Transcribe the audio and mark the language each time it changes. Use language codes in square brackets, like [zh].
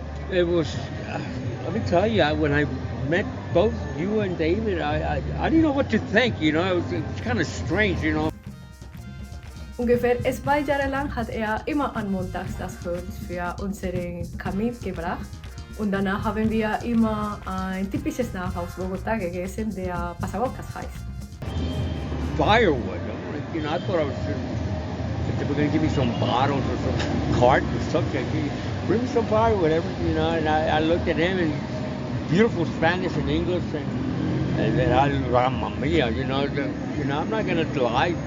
[en] It was, let me tell you, when I met both you and David, I didn't know what to think, you know, it's kind of strange, you know. [de] Ungefähr 2 Jahre lang hat er immer an Montags das Holz für unseren Kamin gebracht und danach haben wir immer ein typisches Snack aus Bogotá gegessen, der Pasabocas heißt. [en] Firewood, you know, I thought they were going to give me some bottles or some cart or something. Bring me some firewood, you know, and I looked at him and beautiful Spanish and English and I, mamma mia, you know, I'm not going to lie.